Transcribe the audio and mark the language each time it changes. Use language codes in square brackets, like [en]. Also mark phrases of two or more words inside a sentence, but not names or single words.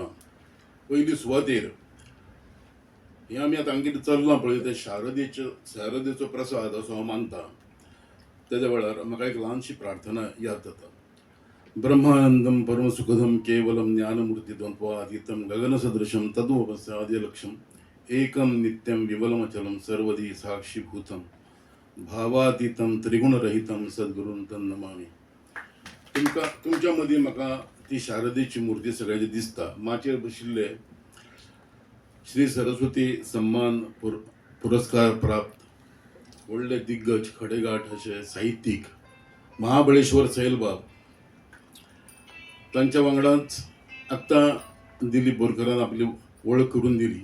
[kok] पयली सुवातेर हे आमी आतां हांगा कितें चल्लां पळय ते शारदेचो प्रसाद असो हांव मानता. तेद्या वेळार म्हाका एक ल्हानशी प्रार्थना याद जाता. [sa] ब्रह्मानंदम परमसुखदम केवलम ज्ञानमूर्तिद्वन्द्वातीतं गगनसदृशं तद्वमस्यादिलक्ष्यं एकं नित्यं विमलमचलं सर्वदी साक्षीभूतं भावातीतं त्रिगुणरहितं सद्गुरुं तं नमामि. [kok] तुमच्या मदीं म्हाका ती शारदेची मूर्ती सगळ्याची दिसता. माचयेर बशिल्ले श्री सरस्वती सम्मान पुरस्कार प्राप्त व्हडले दिग्गज खडेगाठ असे साहित्यीक महाबळेश्वर सैलबाब तांच्या वांगडाच आत्तां दिलीप बोरकरान आपली वळख करून दिली.